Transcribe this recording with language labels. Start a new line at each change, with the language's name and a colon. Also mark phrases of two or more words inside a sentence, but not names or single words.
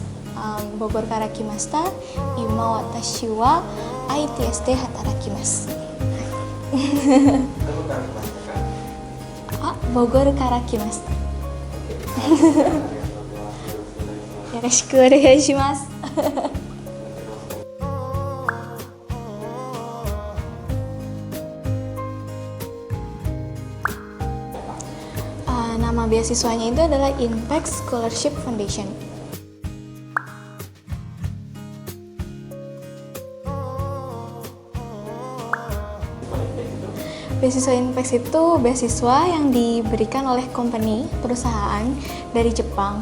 Japanese: Bogorから来ました。今私は ITS で働きます。Bogor から来ました。よろしくお願いします。
Indonesian: Nama beasiswanya itu adalah Impact Scholarship Foundation. Beasiswa Impact itu beasiswa yang diberikan oleh perusahaan dari Jepang.